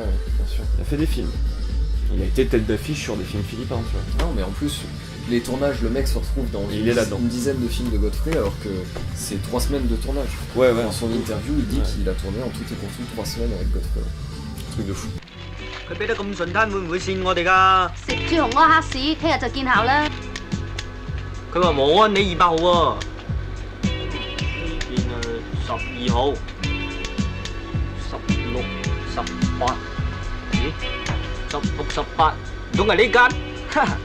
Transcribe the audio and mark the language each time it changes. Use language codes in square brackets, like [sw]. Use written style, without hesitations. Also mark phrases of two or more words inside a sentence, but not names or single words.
[fr] bien sûr. Il a fait des films, il a été tête d'affiche sur des films philippins, tu vois. Non mais en plus, les tournages, le mec se retrouve dans une dizaine de films de Godfrey alors que c'est 3 semaines de tournage. Ouais. Dans son interview, il dit qu'il a tourné en tout et pour tout 3 semaines avec Godfrey. Truc de fou. [yue] 佢俾得咁順攤，會唔會跣我哋㗎？食住紅柯克士，聽日就見效啦。佢話冇安你200號喎，呢邊12號、16、18，咦？16、18，唔通係呢間？